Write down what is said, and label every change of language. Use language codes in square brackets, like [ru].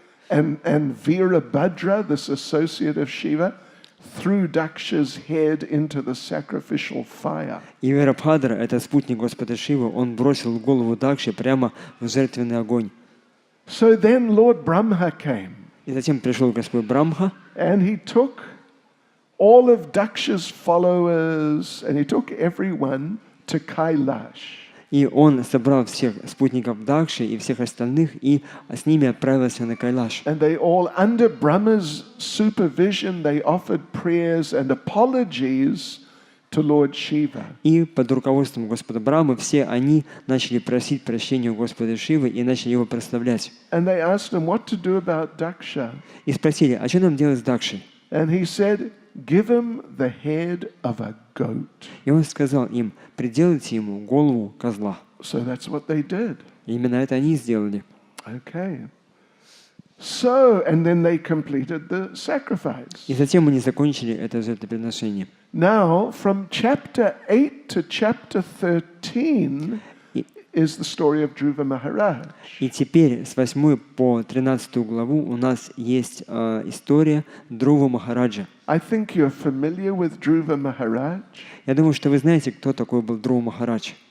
[en] And Virabhadra, this associate of Shiva, threw Daksha's head into the sacrificial fire. [ru] И Вирабхадра, это спутник Господа Шивы, он бросил голову Дакши прямо в жертвенный огонь. [en] So then Lord Brahma came. [ru] И затем пришел Господь Брамха, [en] And he took all of Daksha's followers and he took everyone to Kailash. [ru] и он собрал всех спутников Дакши и всех остальных, и с ними отправился на Кайлаш. [en] And they all, under Brahma's supervision, they offered prayers and apologies to Lord Shiva. [ru] И под руководством Господа Брамы все они начали просить прощения у Господа Шивы и начали его прославлять. [en] And they asked him what to do about Daksha. [ru] И спросили, а что нам делать с Дакшей? [en] And he said, give him the head of a goat. [ru] И он сказал им, приделайте ему голову козла. [en] So that's what they did. [ru] И именно это они сделали. [en] Okay. So, and then they completed the sacrifice. [ru] И затем они закончили это жертвоприношение. [en] Now, from chapter 8 to chapter 13 is the story of Dhruva Maharaj. [ru] И теперь с 8 по 13 главу у нас есть история Друва Махараджа. [en] I think you're familiar with Dhruva Maharaj. [ru] Я думаю, что вы знаете, кто такой был Друва Махарадж.